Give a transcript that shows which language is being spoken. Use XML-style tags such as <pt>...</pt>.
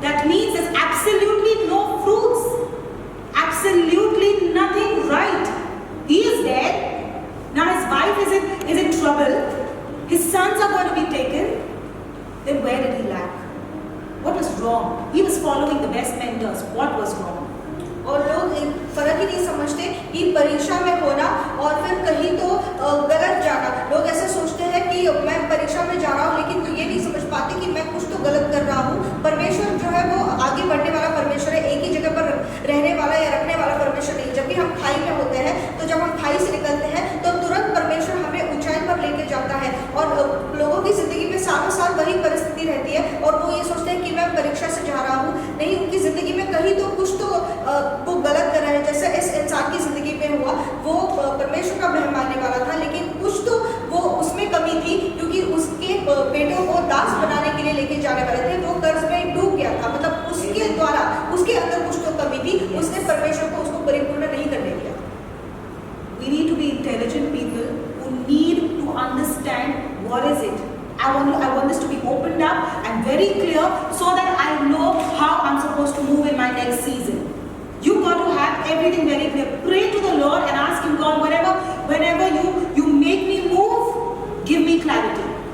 <en>That means there's absolutely no fruits. Absolutely nothing right. He is dead. Now his wife is in trouble. His sons are going to be taken. Then where did he lack? What was wrong? He was following the best mentors. What was wrong?</en> <hi>और लोग एक फर्क ही नहीं समझते कि परीक्षा में होना और फिर कहीं तो गलत जाना। लोग ऐसे सोचते हैं कि मैं परीक्षा में जा रहा हूँ, लेकिन ये नहीं समझ पाते कि मैं कुछ तो गलत कर रहा हूँ। परमेश्वर जो है वो आगे बढ़ने वाला परमेश्वर है, एक ही जगह पर रहने वाला या रखने वाला परमेश्वर नहीं। जब भी हम खाई में होते हैं, तो जब हम खाई से निकलते हैं तो तुरंत परमेश्वर हमें ऊंचाई पर लेके जाता है। और लोगों की जिंदगी में सालों साल वही परिस्थिति रहती है और वो ये सोचते हैं कि मैं परीक्षा से जा रहा हूँ। नहीं, उनकी जिंदगी में कहीं तो कुछ तो वो गलत कर रहा है। जैसे इस इंसान की जिंदगी में हुआ, वो परमेश्वर का वह मानने वाला था, लेकिन कुछ तो वो उसमें कमी थी, क्योंकि उसके बेटों को दास बनाने के लिए लेके जाने वाले थे। वो कर्ज में डूब गया था, मतलब उसके द्वारा उसके अंदर कुछ तो कमी थी, उसने परमेश्वर को उसको परिपूर्ण नहीं करने दिया।</hi> <en>We need to be intelligent people who need to understand what is it. I want this to be opened up and very clear so that I know how I'm supposed to move in my next season. You got to have everything very clear. Pray to the Lord and ask Him, God, whenever you make me move, give me clarity.</en>